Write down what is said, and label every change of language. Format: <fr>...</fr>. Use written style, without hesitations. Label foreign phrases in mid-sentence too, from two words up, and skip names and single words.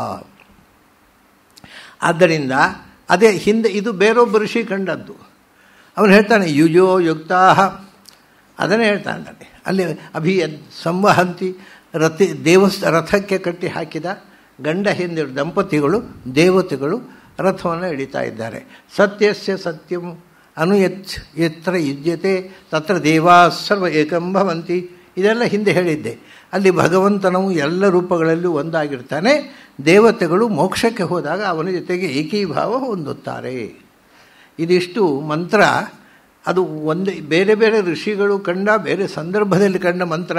<kn>ಆದ್ದರಿಂದ ಅದೇ ಹಿಂದೆ ಇದು ಬೇರೊಬ್ಬ ಋಷಿ ಕಂಡದ್ದು. ಅವನು ಹೇಳ್ತಾನೆ</kn> <sa>ಯುಜೋ ಯುಕ್ತಾಹ,</sa> <kn>ಅದನ್ನೇ ಹೇಳ್ತಾನೆ ಅಲ್ಲಿ. ಸಂವಹಂತಿ ರಥಕ್ಕೆ ಕಟ್ಟಿ ಹಾಕಿದ ಗಂಡ ಹೆಂದಿರು ದಂಪತಿಗಳು ದೇವತೆಗಳು ರಥವನ್ನು ಎಳಿತಾ ಇದ್ದಾರೆ.</kn> <sa>ಸತ್ಯಸ್ಯ ಸತ್ಯಂ ಯತ್ರ ಯುಜ್ಯತೆ ತತ್ರ ದೇವಾ ಸರ್ವ ಏಕಂ ಭವಂತಿ.</sa> <kn>ಇದೆಲ್ಲ ಹಿಂದೆ ಹೇಳಿದ್ದೆ. ಅಲ್ಲಿ ಭಗವಂತನವು ಎಲ್ಲ ರೂಪಗಳಲ್ಲೂ ಒಂದಾಗಿರ್ತಾನೆ. ದೇವತೆಗಳು ಮೋಕ್ಷಕ್ಕೆ ಹೋದಾಗ ಅವನ ಜೊತೆಗೆ ಏಕೀಭಾವ ಹೊಂದುತ್ತಾರೆ. ಇದಿಷ್ಟು ಮಂತ್ರ. ಅದು ಒಂದೇ ಬೇರೆ ಬೇರೆ ಋಷಿಗಳು ಕಂಡ ಬೇರೆ ಸಂದರ್ಭದಲ್ಲಿ ಕಂಡ ಮಂತ್ರ.</kn>